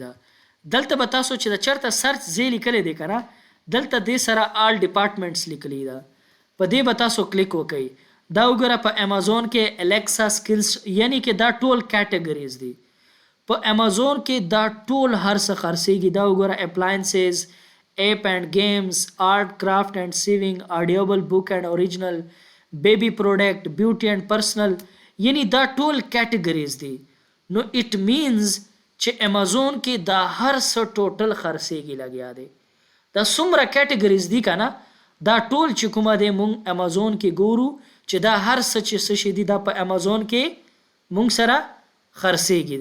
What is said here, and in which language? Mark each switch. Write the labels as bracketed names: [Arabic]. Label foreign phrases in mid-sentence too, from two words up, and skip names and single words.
[Pashto] ده دلته به تاسو چې د چرته سرچ ځای لیکلی دی که نه، دلته دې سره [English] all departments [Pashto] لیکلی ده، په دې به تاسو کلیک وکئ. دا وګوره په امازون کې [English] Alexa skills, [Pashto] یعنی کې دا ټول کیټګریز دي. په امازون کې دا ټول هر څه خرڅېږي. دا وګوره اپلاینسز، [English] app and games, art craft and sewing, audible, book and original, baby product, beauty and personal, [Pashto] یعنی دا ټول کیټګریز دي. نو [English] it means [Pashto] چې امازون کې دا هر څه ټوټل خرڅېږي لګیا دی. دا څومره کیټګریز دي که نه، دا ټول چې کومه دی مونږ امازون کې ګورو چې دا هر څه چې څه شي دي دا په امازون کې مونږ سره خرڅېږي.